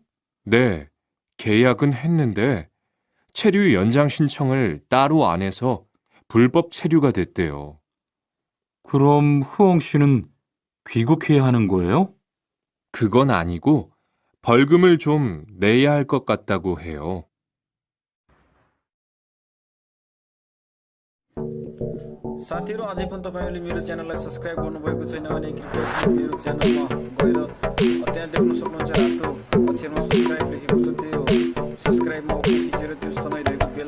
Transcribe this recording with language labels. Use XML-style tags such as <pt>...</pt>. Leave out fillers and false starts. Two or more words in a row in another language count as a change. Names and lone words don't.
<ko>네, 계약은 했는데 체류 연장 신청을 따로 안 해서 불법 체류가 됐대요. 그럼 흐엉 씨는 귀국해야 하는 거예요? 그건 아니고 벌금을 좀 내야 할 것 같다고 해요.</ko> <ne>साथीहरु अझै पनि तपाईहरुले मेरो च्यानललाई सब्स्क्राइब गर्नुभएको छैन भने कृपया मेरो च्यानलमा गएर त्यहाँ देख्न सक्नुहुन्छ रातो अक्षरमा सब्स्क्राइब लेखेको छ त्यो सब्स्क्राइबमा थिचेर त्यो सँगै रहेको</ne>